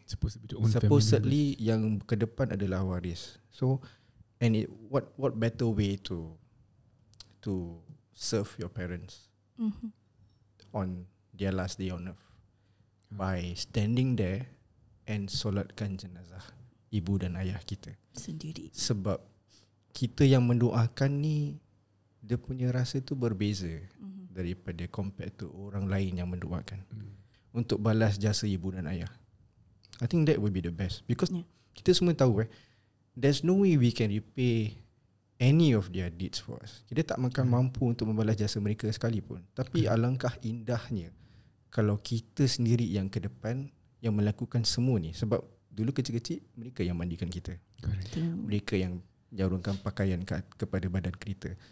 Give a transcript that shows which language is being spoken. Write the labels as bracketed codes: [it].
[ms] Supposedly yang ke depan adalah waris. [en] So and what better way to serve your parents on their last day on earth by standing there and [ms] solatkan jenazah ibu dan ayah kita sendiri. Sebab kita yang mendoakan ni, dia punya rasa tu berbeza daripada [en] compared to [ms] orang lain yang mendoakan untuk balas jasa ibu dan ayah. [en] I think that would be the best, because [ms] kita semua tahu [en] there's no way we can repay any of their deeds for us. [ms] Kita tak makan mampu untuk membalas jasa mereka sekalipun. Tapi alangkah indahnya kalau kita sendiri yang ke depan yang melakukan semua ni. Sebab dulu kecil-kecil mereka yang mandikan kita. Mereka yang jarungkan pakaian kepada badan kita.